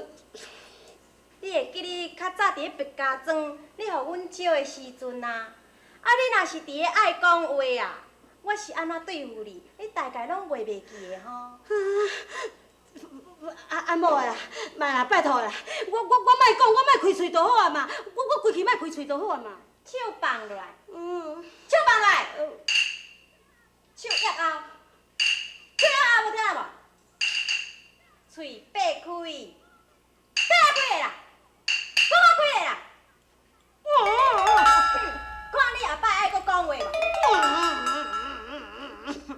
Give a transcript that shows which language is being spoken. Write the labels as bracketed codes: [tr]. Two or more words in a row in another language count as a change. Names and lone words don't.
[nan] 你会记你较早伫咧别家庄，你互阮招的时阵啊，啊你若是伫咧爱讲话啊，我是安怎对付你，你大概拢袂记的吼。阿某啊，妈啦，拜托啦，我莫讲，我莫开喙就好啊嘛，我规气莫开喙就好啊嘛。手放落来，手放落来，手压后，手压后，无听到无？喙擘开，擘开个啦，讲我开个啦。看你后摆爱搁讲话无？